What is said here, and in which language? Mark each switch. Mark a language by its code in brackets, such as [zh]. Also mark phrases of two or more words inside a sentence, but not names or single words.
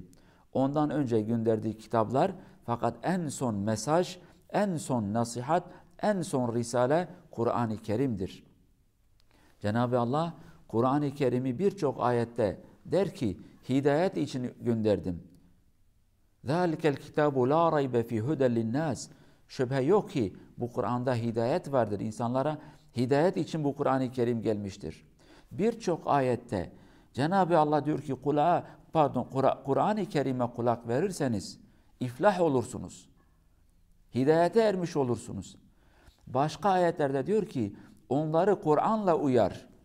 [tr] Ondan önce gönderdiği kitaplar fakat en son mesaj, en son nasihat, en son risale Kur'an-ı Kerim'dir. Cenab-ı Allah Kur'an-ı Kerim'i birçok ayette der ki hidayet için gönderdim. [ar] ذَٰلِكَ الْكِتَابُ لَا رَيْبَ فِي هُدًى لِلنَّاسِ. [tr] Şüphe yok ki bu Kur'an'da hidayet vardır. İnsanlara hidayet için bu Kur'an-ı Kerim gelmiştir. Birçok ayette Cenab-ı Allah diyor ki Kur'an-ı Kerim'e kulak verirseniz iflah olursunuz. Hidayete ermiş olursunuz. Başka ayetlerde diyor ki onları Kur'an'la uyar.